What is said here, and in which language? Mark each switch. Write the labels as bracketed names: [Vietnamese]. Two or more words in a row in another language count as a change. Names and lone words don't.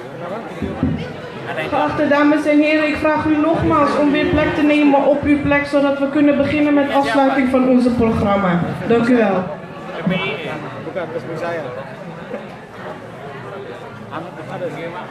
[Indonesian] Ada yang [Dutch] Geachte dames en heren, ik vraag u nogmaals om weer plek te nemen op uw plek, zodat we kunnen beginnen met afsluiting van onze programma. Dank u wel. [Indonesian] PPI. Bukan Facebook saya. Ada sih, Mak.